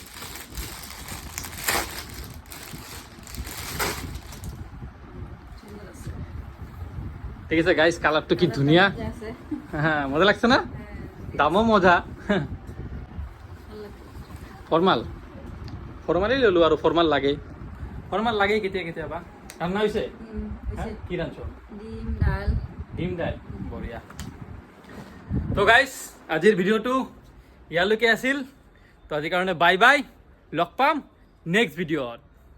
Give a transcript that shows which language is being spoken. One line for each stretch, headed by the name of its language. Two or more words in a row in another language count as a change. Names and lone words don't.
Assamese: দেখিছে গাইস কালারটা কি ধুনিয়া হ্যাঁ মজা লাগছে না দামও মজা ফর্মালই ললো আর ফর্মাল লাগে কেতিয়াবা রান্না হইছে কি রাঁধছো ডিম ডাল বঢ়িয়া তো গাইস আজিৰ ভিডিঅ'টো ইয়ালৈকে আছিল তো আজিৰ কাৰণে
English: bye bye
Assamese: লগ পাম নেক্সট ভিডিঅ'ত